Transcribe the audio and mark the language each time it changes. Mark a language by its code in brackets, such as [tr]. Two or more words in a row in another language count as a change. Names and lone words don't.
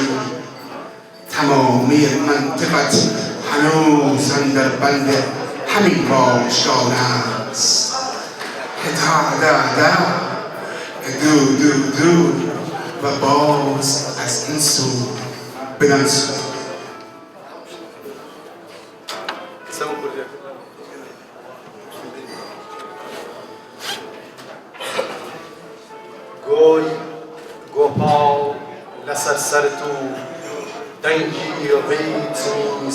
[fa] تمامی منطقت هنوز اندر بند همین واژگان است که دا دا دا، دو دو دو و باز از این سو بدان سو. [ckb] گۆی گۆپاڵ لەسەر سەرت و دەنگی ڕیتمی